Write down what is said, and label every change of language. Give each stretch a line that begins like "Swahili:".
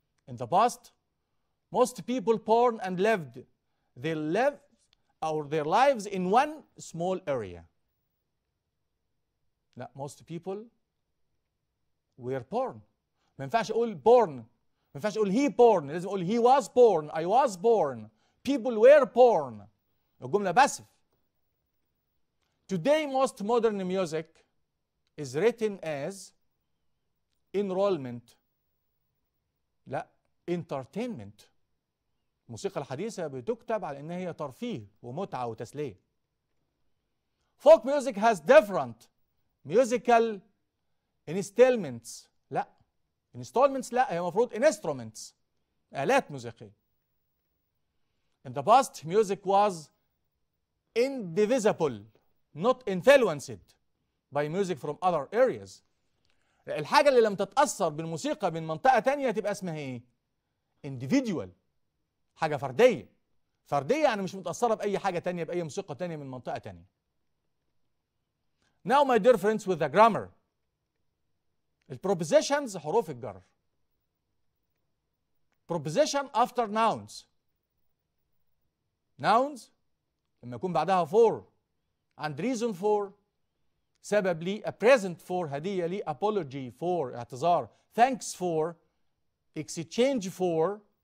English: In the past, most people born and lived their lives in one small area. لا، most people were born.
Arabic: ما ينفعش أقول born، ما ينفعش أقول
English: he born،
Arabic: لازم أقول
English: he was born، I was born، people were born.
Arabic: الجملة باسف.
English: Today most modern music is written as enrollment. لا، entertainment.
Arabic: الموسيقى الحديثة بتكتب على إن هي ترفيه ومتعة وتسلية.
English: Folk music has different musical installments.
Arabic: لا، installments لا، هي المفروض instruments، آلات موسيقية.
English: In the past music was indivisible, not influenced by music from other areas.
Arabic: الحاجة اللي لم تتأثر بالموسيقى من منطقة تانية تبقى اسمها ايه؟ individual، حاجة فردية. فردية يعني مش متأثرة بأي حاجة تانية، بأي موسيقى تانية من منطقة تانية.
English: Now my dear friends with the grammar.
Arabic: البروبوزيشنز حروف الجر.
English: Proposition after nouns. Nouns لما يكون بعدها for and reason for،
Arabic: سبب لي،
English: a present for
Arabic: هدية لي،
English: apology for اعتذار، thanks for، exchange for.